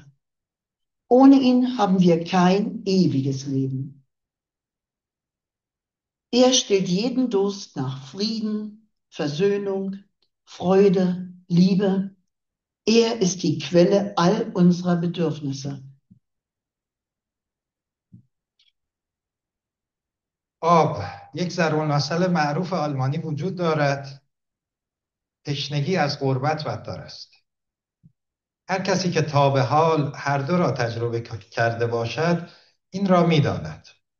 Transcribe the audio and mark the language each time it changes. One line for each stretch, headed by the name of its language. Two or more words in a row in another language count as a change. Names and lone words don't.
German: Ohne ihn haben wir kein ewiges Leben. Er stillt jeden Durst nach Frieden, Versöhnung, Freude, Liebe. Er ist die Quelle all unserer Bedürfnisse.
Persian: آب. یک ضرب‌المثل معروف آلمانی وجود دارد: تشنگی از غربت بدتر است. هر کسی که تا به حال هر دو را تجربه کرده باشد این را می‌داند.